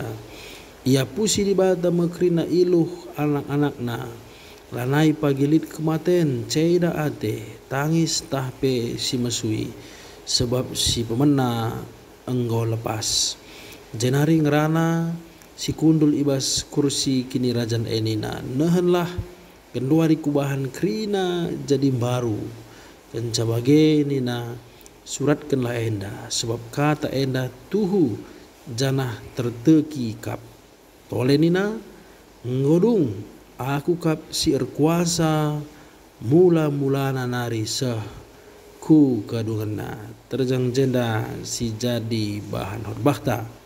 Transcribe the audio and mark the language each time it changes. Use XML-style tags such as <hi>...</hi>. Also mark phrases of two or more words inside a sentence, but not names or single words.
<btx>Ia pusi di bata mekrina iluh anak-anakna lanai pagilit kematen ceida ate tangis tahpe si mesui sebab si pemena enggo lepas jenari ngerana si kundul ibas kursi kini rajan enina nehenlah kendua dikubahan krina jadi baru dan cabage nina suratkanlah enda sebab kata enda tuhu janah terteki kap tole nina ngodung aku kap si kuasa mula-mulana nari seh ku kadungena terjang jenda si jadi bahan horbahta.</btx>